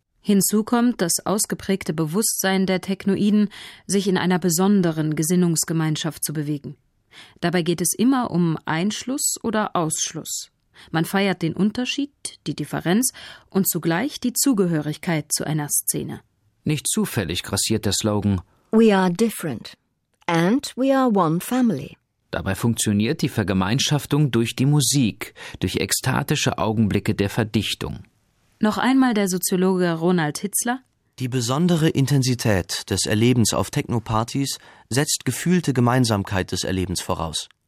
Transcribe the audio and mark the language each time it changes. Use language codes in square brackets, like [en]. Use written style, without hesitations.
[de] Hinzu kommt, dass ausgeprägte Bewusstsein der Technoiden, sich in einer besonderen Gesinnungsgemeinschaft zu bewegen. Dabei geht es immer um Einschluss oder Ausschluss. Man feiert den Unterschied, die Differenz und zugleich die Zugehörigkeit zu einer Szene. Nicht zufällig grassiert der Slogan [en] »We are different and we are one family«. [de] Dabei funktioniert die Vergemeinschaftung durch die Musik, durch ekstatische Augenblicke der Verdichtung. Noch einmal der Soziologe Ronald Hitzler. Die besondere Intensität des Erlebens auf Technopartys setzt gefühlte Gemeinsamkeit des Erlebens voraus.